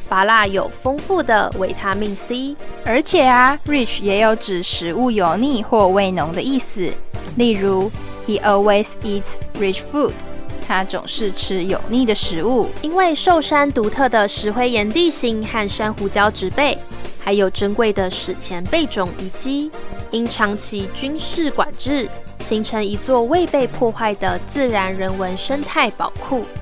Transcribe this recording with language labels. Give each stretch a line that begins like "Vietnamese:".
Chinese: 芭乐有丰富的维他命 C。而且rich 也有指食物油腻或味浓的意思。例如
English: He always eats rich food.
Chinese: 他总是吃有腻的食物。因为寿山独特的石灰岩地形和珊瑚礁植被，还有珍贵的史前贝种遗迹，因长期军事管制，形成一座未被破坏的自然人文生态宝库。